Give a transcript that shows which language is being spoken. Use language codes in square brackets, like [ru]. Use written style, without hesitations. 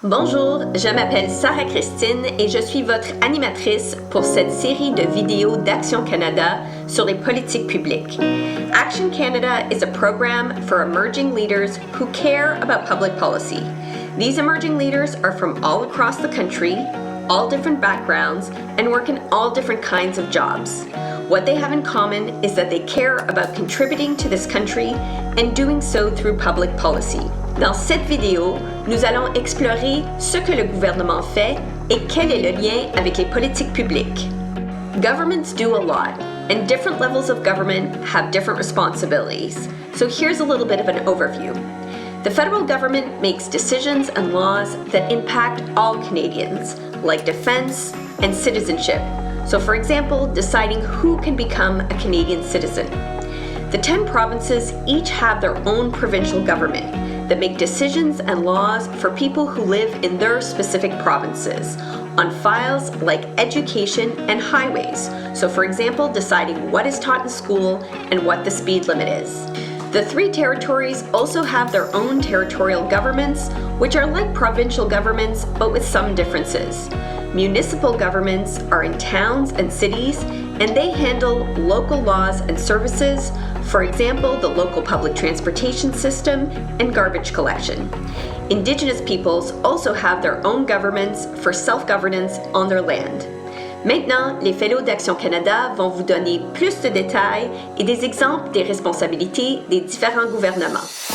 [fr] Bonjour, je m'appelle Sarah Christine et je suis votre animatrice pour cette série de vidéos d'Action Canada sur les politiques publiques. [en] Action Canada is a program for emerging leaders who care about public policy. These emerging leaders are from all across the country, all different backgrounds, and work in all different kinds of jobs. What they have in common is that they care about contributing to this country and doing so through public policy. [fr] Dans cette vidéo, nous allons explorer ce que le gouvernement fait et quel est le lien avec les politiques publiques. [en] Governments do a lot, and different levels of government have different responsibilities. So here's a little bit of an overview. The federal government makes decisions and laws that impact all Canadians, like defense and citizenship. So for example, deciding who can become a Canadian citizen. The 10 provinces each have their own provincial government that make decisions and laws for people who live in their specific provinces on files like education and highways. So for example, deciding what is taught in school and what the speed limit is. The 3 territories also have their own territorial governments, which are like provincial governments, but with some differences. Municipal governments are in towns and cities, and they handle local laws and services, for example, the local public transportation system and garbage collection. Indigenous peoples also have their own governments for self-governance on their land. [fr] Maintenant, les fellows d'Action Canada vont vous donner plus de détails et des exemples des responsabilités des différents gouvernements.